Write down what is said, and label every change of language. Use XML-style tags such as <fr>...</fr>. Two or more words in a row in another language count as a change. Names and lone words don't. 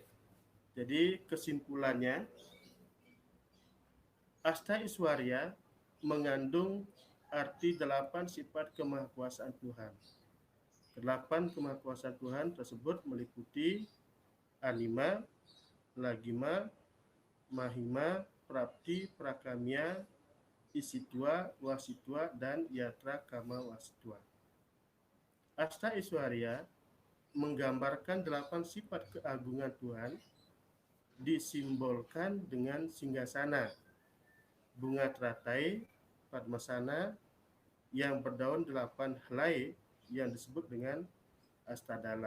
<id>Jadi kesimpulannya, Asta Iswarya mengandung arti 8 sifat kemahakuasaan Tuhan. 8 kemahakuasaan Tuhan tersebut meliputi Anima, Nagima, Mahima, Prapti, Prakamya, Isitwa, Wasitwa, dan Yatra Kama Wasitwa. Asta Iswarya menggambarkan 8 sifat keagungan Tuhan, disimbolkan dengan singgasana, bunga teratai, padmasana, yang berdaun 8 helai yang disebut dengan Astadala.</id>